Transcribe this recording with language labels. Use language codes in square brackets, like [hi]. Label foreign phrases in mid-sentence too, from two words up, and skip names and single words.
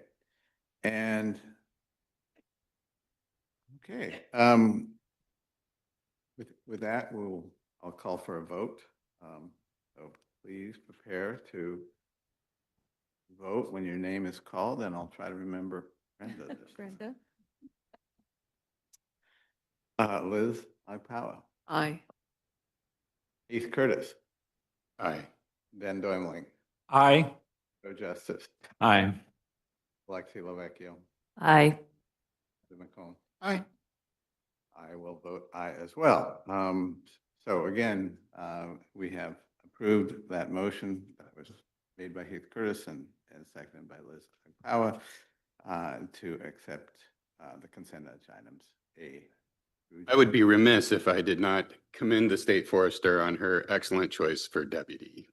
[en] And okay, with that, I'll call for a vote. So please prepare to vote when your name is called, and I'll try to remember Brenda this time. Brenda? Liz Agpawa, Aye. Heath Curtis, Aye. Ben Deumling, Aye. Joe Justice, Aye. Alexi Lovecchio, Aye. McComb. Aye. I will vote aye as well. So again, we have approved that motion that was made by Heath Curtis and seconded by Liz Agpawa to accept the consent items A. I would be remiss if I did not commend the state forester on her excellent choice for deputy.